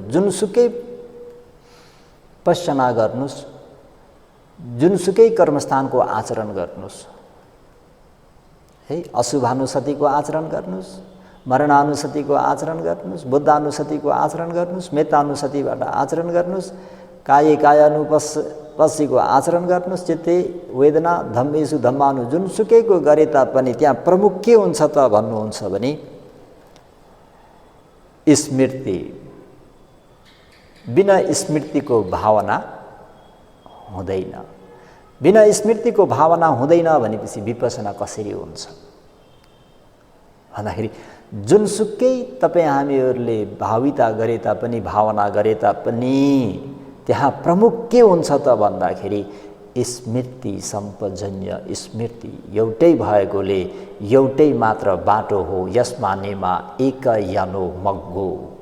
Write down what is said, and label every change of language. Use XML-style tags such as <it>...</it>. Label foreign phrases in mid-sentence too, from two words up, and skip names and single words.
<ne>जुनसुकै पश्चना गर्नुस्, जुनसुकै कर्मस्थानको आचरण गर्नुस्, है अशुभानुसतिको आचरण गर्नुस्, मरणानुसतिको आचरण गर्नुस्, बुद्धानुसतिको आचरण गर्नुस्, मेत्तानुसतिबाट आचरण गर्नुस्, कायानुपस्सीको आचरण गर्नुस्,</ne> <pi>चित्ते वेदना धम्मेषु धम्मानु</pi> <ne>जुनसुकैको गरे तापनि त्यहाँ प्रमुख के हुन्छ त भन्नुहुन्छ भने स्मृति। बिना स्मृतिको भावना हुँदैन। बिना स्मृतिको भावना हुँदैन भनेपछि विपसना कसरी हुन्छ भन्दाखेरि जुनसुकै तपाईँ हामीहरूले भाविता गरे तापनि भावना गरे तापनि त्यहाँ प्रमुख के हुन्छ त भन्दाखेरि स्मृति सम्पजन्य स्मृति एउटै भएकोले एउटै मात्र बाटो हो यसमा</ne> <pi>नेमा एक यानो मग्गो।</pi>